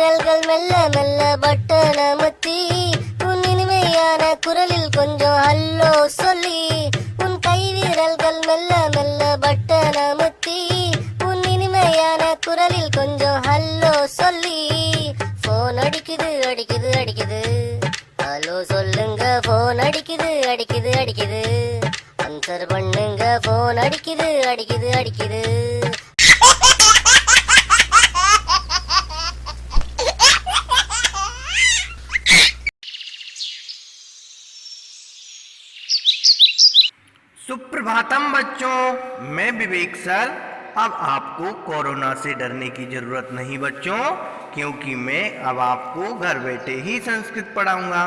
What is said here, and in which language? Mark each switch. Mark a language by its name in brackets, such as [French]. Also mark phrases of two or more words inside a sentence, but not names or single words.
[Tamil] வீரர்கள் மெல்ல மெல்ல பட்டனமுத்தி உன் இனிமையான குரலில் கொஞ்சம் ஹல்லோ சொல்லி உன் கை வீரர்கள் மெல்ல மெல்ல பட்டனமுத்தி உன் இனிமையான குரலில் கொஞ்சம் ஹல்லோ சொல்லி போன் அடிக்குது அடிக்குது அடிக்குது ஹலோ சொல்லுங்க போன் அடிக்குது அடிக்குது அடிக்குது ஆன்சர் பண்ணுங்க போன் அடிக்குது அடிக்குது அடிக்குது [Hindi] सुप्रभातम बच्चों, मैं विवेक सर। अब आपको कोरोना से डरने की जरूरत नहीं बच्चों, क्योंकि मैं अब आपको घर बैठे ही संस्कृत पढ़ाऊंगा।